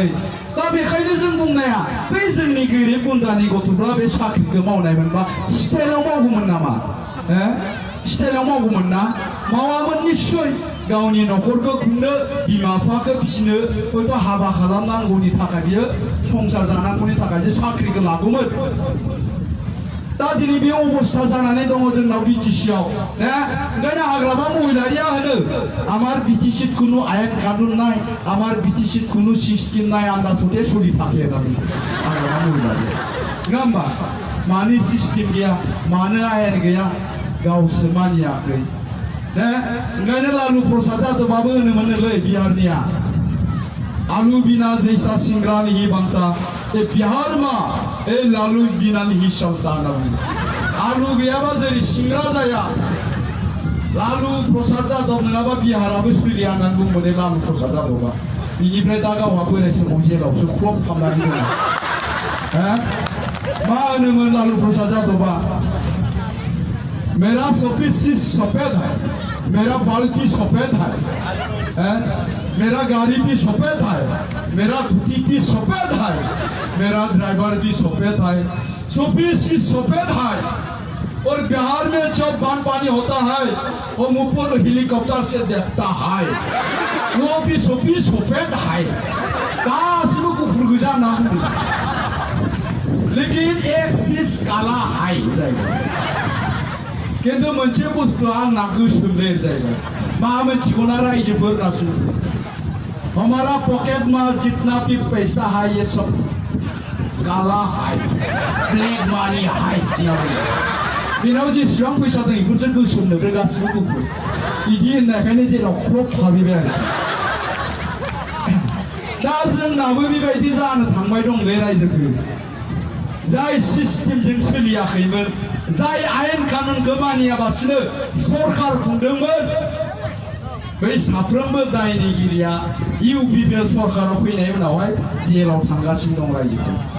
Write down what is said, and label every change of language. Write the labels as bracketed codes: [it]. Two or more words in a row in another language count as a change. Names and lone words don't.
[brx] दा बेखायनो जों बुंनाया बै जोंनि गोरिब गुन्द्रानि गथ'फ्रा बे साख्रिखौ मावनायमोनबा स्टाइलाव मावगौमोन नामा स्टाइलाव मावगौमोन ना मावामोन निश्चय गावनि न'खरखौ खुंनो बिमा बिफाखौ फिसिनो हयथ' हाबा खालामनांगौनि थाखाय बियो संसार जानांगौनि थाखायसो साख्रिखौ लागौमोन दा दिनै बे अबस्था जानानै दङ जोंनाव बिटिसिआव ओंखायनो हाग्रामा महिलारिया होनो [as] আমার বিটিসিত কোনো আইন কানুন নাই আমার বিটিসিত কোনো সিস্টেম নাই আমরা সতে সলি থাকে [brx] होननानै हाग्रामा महिलारिया नङा होमबा मानो सिस्टेम गैया मानो आयेन गैया गावसो मानियाखै ओंखायनो लालु प्रसाद यादवआबो होनोमोनलै बिहारनिया [hi] आलु बिना जैसा सिंग्रा नहीं बनता ए बिहार में ए लालू बिना नहीं चलता [brx] आलु गैयाबा जेरै सिंग्रा जाया लालु प्रसाद यादव नङाबा बिहाराबो सोलिया होननानै बुंबाय लालु प्रसाद यादवआ बिनिफ्राय दा गावहा बोराय समाव जेलावसो ख्लब खालामनानै दङ मा होनोमोन लालु प्रसाद यादवआ [hi] मेरा सफिसिस सफेद है मेरा बाल भी सफेद है मेरा गाड़ी भी सफेद है मेरा धोती भी सफेद है मेरा ड्राइवर भी सफेद है सफिसिस सफेद है और बिहार में जब बाढ़ पानी होता है वो ऊपर हेलीकॉप्टर से देखता है वो भी सफेद है [brx] गासिबो गुफुर गोजा नाम [hi] लेकिन एक चीज काला है [brx] किन्तु मोनसे बुस्थुआ आंना गोसोमले जाहैबाय मा मोनथिगौना रायजोफोरना [hi] हमारा पॉकेट में जितना भी पैसा है ये सब काला है [en] black money [brx] है बेनाव जेसेबां फैसा दं बेफोरजों गोसोमनोबो गासिबो गुफुर बिदि होननायखायनो जेराव ख्लब थाबैबाय आरो दा जोंनाबो बेबायदि जानो थांबाय दंलै रायजोफोर जाय सिस्टेमजों सोलियाखैमोन जाय आयेन कानुनखौ मानियाबासिनो सरकार खुंदोंमोन बै साफ्रोमबो दायनिगिरिया इउपिपिएल सरकाराव फैनाय उनावहाय जेलाव थांगासिनो दं रायजोफोर